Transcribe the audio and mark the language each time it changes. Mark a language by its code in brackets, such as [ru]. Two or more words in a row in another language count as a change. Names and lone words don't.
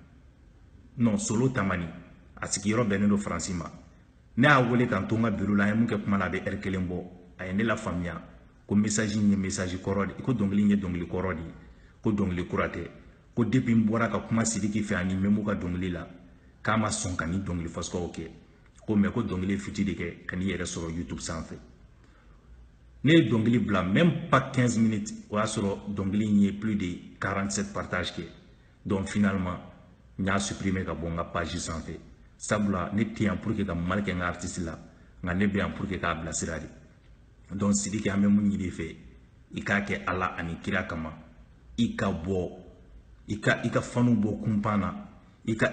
[bm] non Solo Tamani a sigiyɔrɔ bɛnnen don Faransi ma ne y'a wele k'an to n ka bureau la an ye mun kɛ kuma la a bɛ heure kelen bɔ a ye ne la faamuya ko message in ye message kɔrɔ de ko dɔnkili in ye dɔnkili kɔrɔ de ko dɔnkili kura tɛ ko depuis n bɔra ka kuma Sidiki fɛ ani Memo ka dɔnkili la k'a ma sɔn ka ni dɔnkili fasuguw kɛ ko mais ko dɔnkili fiti de kɛ ka n'i yɛrɛ sɔrɔ YouTube sanfɛ ne ye dɔnkili bila [fr] même pas [bm] 15 minutes o y'a sɔrɔ dɔnkili in ye [fr] plus de 47 partages [bm] kɛ donc finalement n y'a supprimer ka bɔ n ka page sanfɛ sabula ne tɛ yan [fr] pour que [bm] ka mal kɛ n ka artiste la nka ne bɛ yan [fr] pour que [bm] k'a bilasira de donc Sidiki an bɛ mun ɲini fɛ i k'a kɛ Ala ani kira kama i ka bɔ i ka fanu bɔ kunpan na i ka